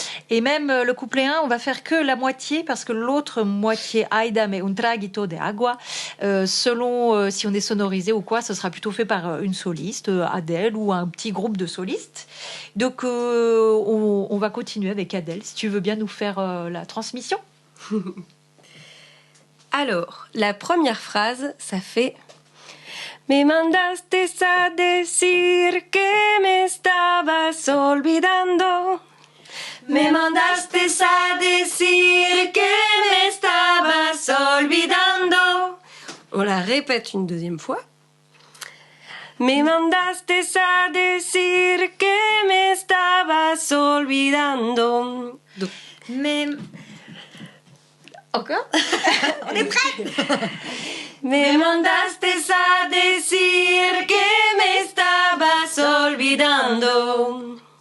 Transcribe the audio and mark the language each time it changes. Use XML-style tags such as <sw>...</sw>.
<fr>Et même le couplet 1, on va faire que la moitié, parce que l'autre moitié,</fr> <es>Ay, dame un traguito de agua,</es> <fr>selon si on est sonorisé ou quoi, ce sera plutôt fait par une soliste, Adèle, ou un petit groupe de solistes. Donc, on va continuer avec Adèle, si tu veux bien nous faire la transmission. Alors, la première phrase, ça fait...</fr> <es>Me mandaste a decir que me estabas olvidando. Me mandaste a decir que me estabas olvidando.</es> <fr>On la répète une deuxième fois.</fr> <es>Me mandaste a decir que me estabas olvidando.</es> <fr>Donc, Encore? On est prêts?</fr> <es>Me mandaste a decir que me estabas olvidando.</es>